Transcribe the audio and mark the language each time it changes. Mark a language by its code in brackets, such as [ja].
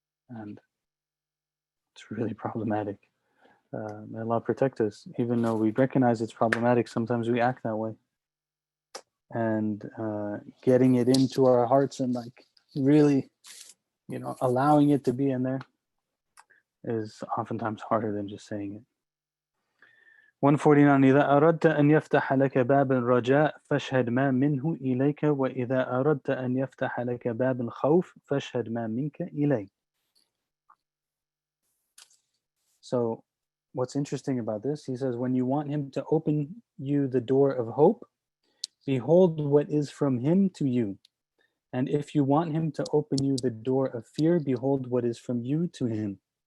[en] And it's really problematic. May Allah protect us. Even though we recognize it's problematic, sometimes we act that way. And getting it into our hearts and like really, allowing it to be in there is oftentimes harder than just saying it. 149. [ar] إذا أردت أن يفتح لك باب الرجاء فاشهد ما منه إليك وإذا أردت أن يفتح لك باب الخوف فاشهد ما منك إليه. [en] So what's interesting about this, he says, when you want Him to open you the door of hope, behold what is from Him to you. And if you want Him to open you the door of fear, behold what is from you to Him.